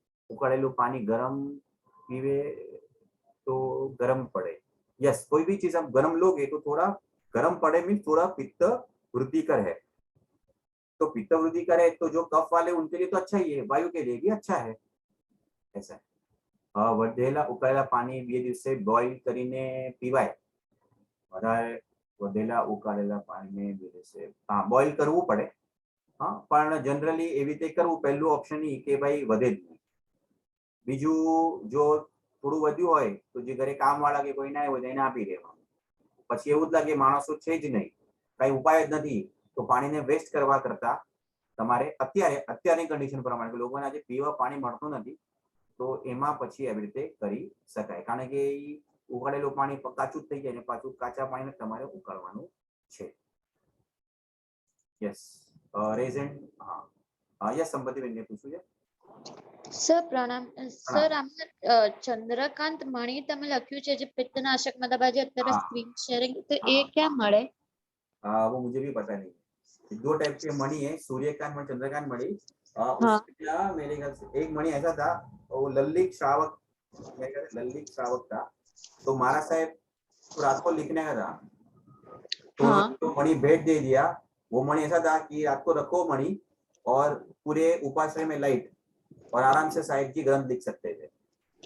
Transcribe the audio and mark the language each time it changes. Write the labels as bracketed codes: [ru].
[hi] उकड़ेलू पानी गर्म पीवे तो गर्म पड़े, यस कोई भी चीज आप गर्म लोगे तो थोड़ा गर्म पड़े मीन थोड़ा पित्त वृद्धिकर है, तो पित्त वृद्धिकर है तो जो कफ वाले उनके लिए तो अच्छा ही है, वायु के लिए भी अच्छा है, ऐसा है। [gu] વધેલા ઉકાળેલા પાણી 2 દિવસે બોઇલ કરીને પીવાય। વધારે વધેલા ઉકાળેલા પાણીને 2 દિવસે બોઇલ કરવું પડે, હા પણ જનરલી એવી રીતે કરવું પહેલું ઓપ્શન ઈ કે ભાઈ વધે જ નહીં। બીજું જો થોડું વધ્યું હોય તો જે ઘરે કામવાળા કે કોઈ ના હોય તો એને આપી દેવાનું। પછી એવું જ લાગે માણસો છે જ નહીં, કઈ ઉપાય જ નથી, તો પાણીને વેસ્ટ કરવા કરતા તમારે અત્યારની કન્ડિશન પ્રમાણે લોકોને આજે પીવા પાણી મળતું નથી, તો એમાં પછી આવી રીતે કરી શકાય, કારણ કે ઉકાળેલું પાણી કાચું થઈ જાય ને પાછું કાચા પાણીને તમારે ઉકાળવાનું છે। યસ રેઝન, હા યસ સંપત્તિબેન ને પૂછવું છે? સર પ્રણામ સર, આમાં ચંદ્રકાંત મણી તમે લખ્યું છે જે પિત્તનાશક મતલબ આજે અત્યારે [hi] हाँ [gu] સ્ક્રીન શેરિંગ, તો એ [hi] हाँ [gu] ક્યાં મળે? [hi] वो मुझे भी पता नहीं है। 2 टाइप के मणि है, सूर्यकांत मणि, चंद्रकांत मणि। हाँ। उसमें क्या मेरे ख्याल से एक मणि ऐसा था, वो लल्लिक श्रावक, मेरे ख्याल से लल्लिक श्रावक था, तो महाराज साहब को रात को लिखने का था, तो हाँ। उन्होंने तो मणि भेंट दे दिया। वो मणि ऐसा था कि रात को रखो मणि और पूरे उपाश्रय में लाइट और आराम से साहिब जी ग्रंथ लिख सकते थे।